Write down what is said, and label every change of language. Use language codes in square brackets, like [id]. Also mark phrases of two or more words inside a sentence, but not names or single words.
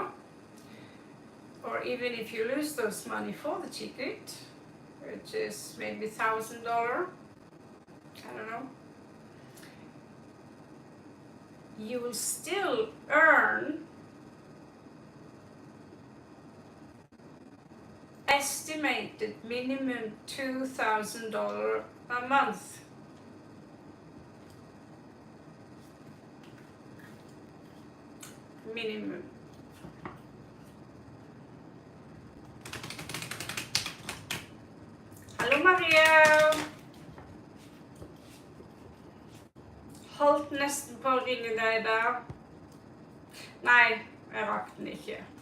[en] Or even if you lose those money for the ticket, which is maybe $1,000, I don't know, you will still earn estimated minimum $2,000 a month. Minimum. [no] Hallo Maria! Holdt nesten på å ringe deg der. Nei, jeg rakk den ikke.